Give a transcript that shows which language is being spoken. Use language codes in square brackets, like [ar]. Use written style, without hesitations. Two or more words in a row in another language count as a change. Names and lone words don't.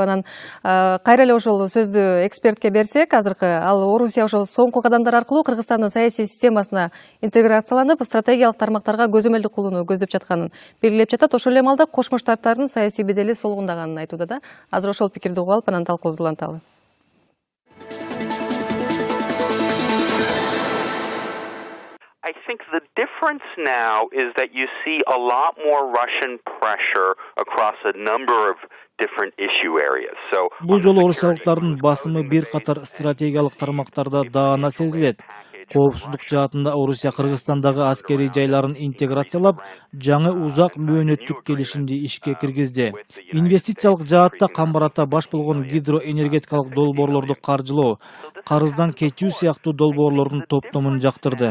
[ky] Анан кайра эле ошол сөздү экспертке берсек, азыркы ал Орусия ошол соңку кадамдар аркылуу Кыргызстандын саясий системасына интеграцияланып, стратегиялык тармактарга көзөмөлдүк кылууну көздөп жатканын белгилеп жатат. Ошол эле маалда Кошмо Штаттардын саясий бедели солгундаганын айтууда да. Азыр ошол пикирди угуп алып, анан талкуубузду уланталы. [en] I think the difference now is that you see a lot more Russian pressure across a number of different issue areas. So [ky] бул жолу орусиялыктардын басымы бир катар стратегиялык тармактарда даана сезилет. Коопсуздук жаатында Орусия Кыргызстандагы аскерий жайларын интеграциялап, жаңы узак мөөнөттүк келишимди ишке киргизди. Инвестициялык жаатта камбарата баш болгон гидроэнергетикалык долбоорлорду каржылоо, карыздан кечүү сыяктуу долбоорлордун топтомун жактырды.